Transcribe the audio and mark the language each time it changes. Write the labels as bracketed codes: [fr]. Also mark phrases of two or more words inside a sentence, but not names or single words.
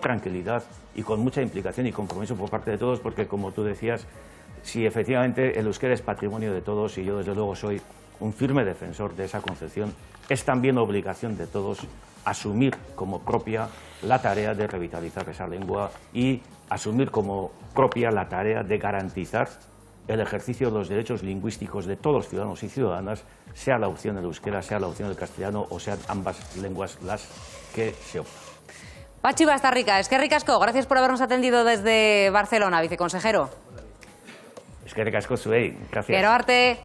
[es] tranquilidad y con mucha implicación y compromiso por parte de todos, porque como tú decías, si efectivamente el euskera es patrimonio de todos, y yo desde luego soy un firme defensor de esa concepción, es también obligación de todos asumir como propia la tarea de revitalizar esa lengua y asumir como propia la tarea de garantizar el ejercicio de los derechos lingüísticos de todos los ciudadanos y ciudadanas, sea la opción del euskera, sea la opción del castellano o sean ambas lenguas las que se optan. [eu] Patxi Bastarrika, eskerrik asko, [es] gracias por habernos atendido desde Barcelona, viceconsejero. [eu] Eskerrik asko zuei, gracias. Gero arte.